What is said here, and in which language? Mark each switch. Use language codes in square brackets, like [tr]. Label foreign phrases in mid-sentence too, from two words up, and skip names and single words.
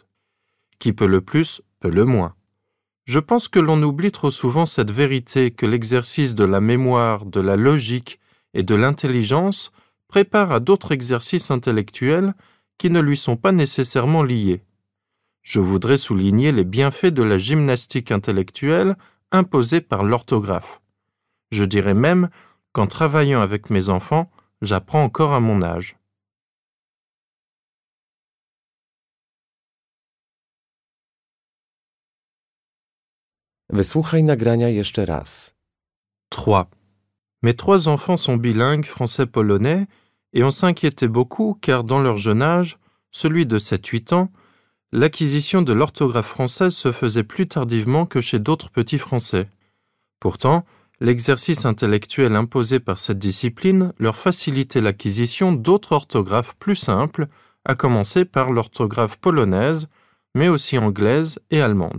[fr] Qui peut le plus, peut le moins. Je pense que l'on oublie trop souvent cette vérité que l'exercice de la mémoire, de la logique et de l'intelligence prépare à d'autres exercices intellectuels qui ne lui sont pas nécessairement liés. Je voudrais souligner les bienfaits de la gymnastique intellectuelle imposée par l'orthographe. Je dirais même qu'en travaillant avec mes enfants, j'apprends encore à mon âge. [pl] Wysłuchaj nagrania jeszcze raz. 3. [fr] Mes 3 enfants sont bilingues français-polonais et on s'inquiétait beaucoup car dans leur jeune âge, celui de 7-8 ans, l'acquisition de l'orthographe française se faisait plus tardivement que chez d'autres petits Français. Pourtant, l'exercice intellectuel imposé par cette discipline leur facilitait l'acquisition d'autres orthographes plus simples, à commencer par l'orthographe polonaise, mais aussi anglaise et allemande.